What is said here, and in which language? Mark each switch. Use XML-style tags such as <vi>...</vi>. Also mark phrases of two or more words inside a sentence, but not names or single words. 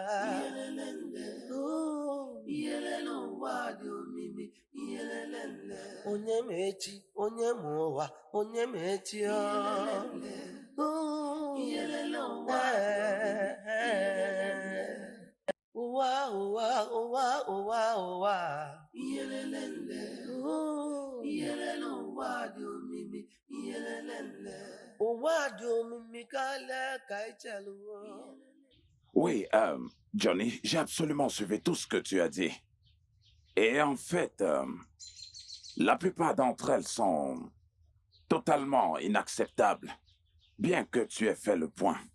<ig>Onye ma echi, onye ma ụwa, onye ma echi ụwa.</ig> <fr>Oui, Johnny, j'ai absolument suivi tout ce que tu as dit. Et en fait, la plupart d'entre elles sont totalement inacceptables, bien que tu aies fait le point.</fr>